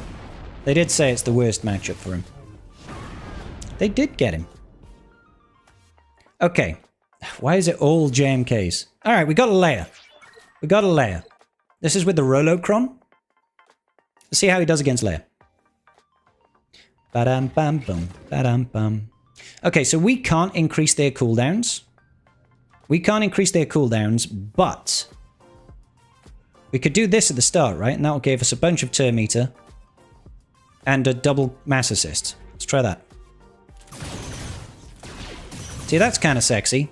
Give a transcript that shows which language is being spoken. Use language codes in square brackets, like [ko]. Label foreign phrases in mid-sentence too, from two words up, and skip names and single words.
[en] They did say it's the worst matchup for him. They did get him. Okay. Why is it all JMKs? Alright, we got a layer. We got a layer. This is with the Rolocron. Let's see how he does against Leia. Ba-dam bam boom. Ba-dam bum. Okay, so we can't increase their cooldowns. We can't increase their cooldowns, but we could do this at the start, right? And that will give us a bunch of turn meter and a double mass assist. Let's try that. See, that's kind of sexy.